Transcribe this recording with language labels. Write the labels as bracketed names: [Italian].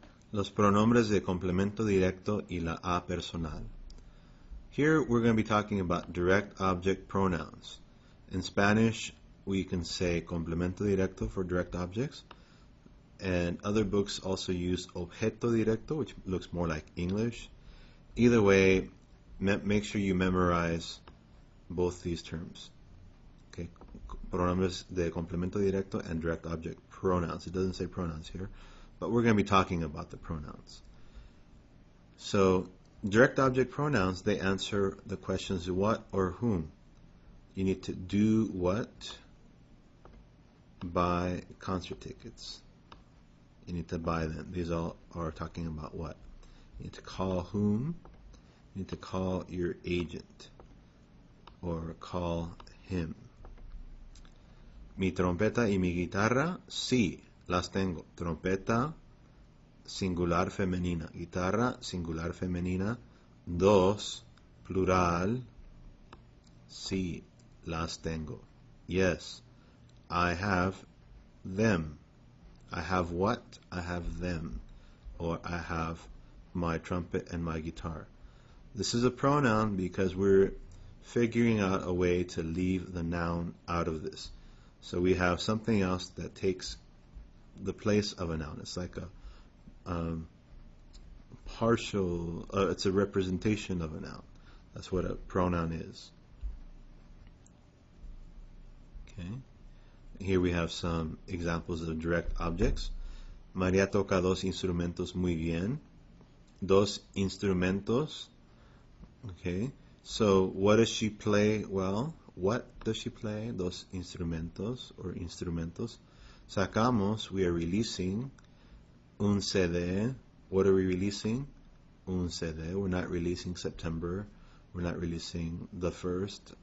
[Spanish] Los pronombres de complemento directo y la a personal. [English] Here we're going to be talking about direct object pronouns. In Spanish, we can say complemento directo for direct objects, and other books also use objeto directo, which looks more like English. Either way, make sure you memorize both these terms. Okay, [Spanish] pronombres de complemento directo [English] and direct object pronouns. It doesn't say pronouns here, but we're going to be talking about the pronouns. So, direct object pronouns, they answer the questions what or whom. You need to do what? Buy concert tickets. You need to buy them. These all are talking about what. You need to call whom. You need to call your agent or call him. [Spanish] Mi trompeta y mi guitarra, sí, las tengo. Trompeta, singular femenina. Guitarra, singular femenina. Dos, plural. Sí, las tengo. [English] Yes, I have them. I have what? I have them. Or I have my trumpet and my guitar. This is a pronoun because we're figuring out a way to leave the noun out of this. So we have something else that takes the place of a noun. It's like a partial, it's a representation of a noun. That's what a pronoun is. Okay. Here we have some examples of direct objects. [Spanish] María toca dos instrumentos muy bien. Dos instrumentos. Okay. [English] So what does she play well? What does she play? [Spanish] Dos instrumentos [English] or instrumentos. [Spanish] Sacamos, [English] we are releasing. [Spanish] Un CD. [English] What are we releasing? [Spanish] Un CD. [English] We're not releasing September. We're not releasing the 1st.